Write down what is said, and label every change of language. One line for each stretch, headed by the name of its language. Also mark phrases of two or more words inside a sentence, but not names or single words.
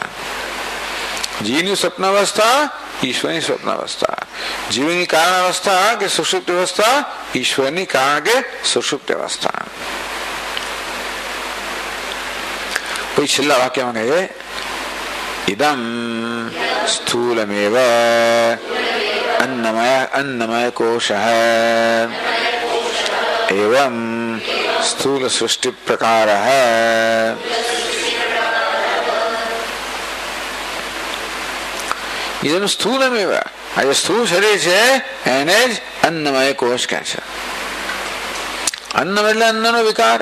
Gujarati: જીવની સ્વપ્ન અવસ્થા, ઈશ્વરની સ્વપ્ન અવસ્થા. જીવની કારણ અવસ્થા કે સુષુપ્ત અવસ્થા, ઈશ્વરની કારણ કે સુષુપ્ત અવસ્થા. પછી છેલ્લા વાક્યમાં કહે,
Sanskrit: इदम् स्थूलमेव अन्नमय कोशः एवं
Hindi: स्थूल सृष्टि प्रकार है.
Sanskrit: इदम स्थूलमेव,
Gujarati: આ જે સ્થૂળ શરીર છે એને જ અન્નમય કોષ કહે છે. અન્ન એટલે અન્નનો વિકાર.